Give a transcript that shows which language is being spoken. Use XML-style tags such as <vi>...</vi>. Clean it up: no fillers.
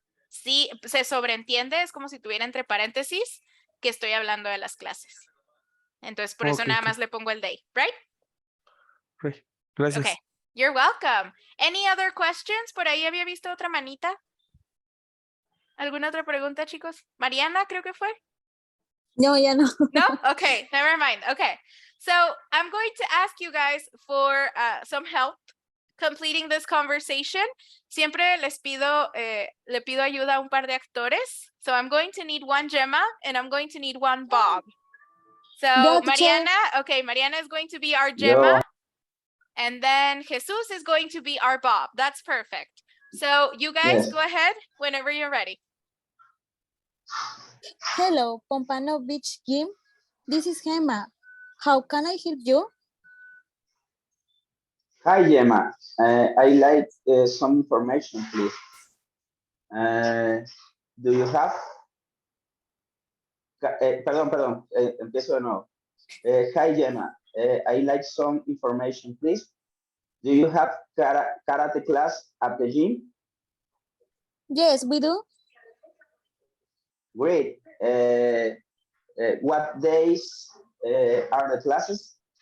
<es>Si se sobreentiende, es como si tuviera entre paréntesis que estoy hablando de las clases. Entonces, por eso nada más le pongo el they, right? Gracias.</es> <en>Okay, you're welcome. Any other questions?</en> <es>Por ahí había visto otra manita. ¿Alguna otra pregunta, chicos? Mariana, creo que fue. No, ya no.</es> <en>No? Okay, never mind. Okay, so I'm going to ask you guys for some help completing this conversation.</en> <es>Siempre le pido ayuda a un par de actores.</es> <en>So I'm going to need one Gemma and I'm going to need one Bob. So Mariana is going to be our Gemma. And then Jesus is going to be our Bob. That's perfect. So you guys go ahead whenever you're ready. Hello, Pompano Beach Gym. This is Gemma. How can I help you? Hi, Gemma. I like some information, please. Do you have...</en> <es>Perdón, empiezo de nuevo.</es> <en>Hi, Gemma. I like some information, please. Do you have karate class at the gym? Yes, we do. Great. What days are the classes?</en>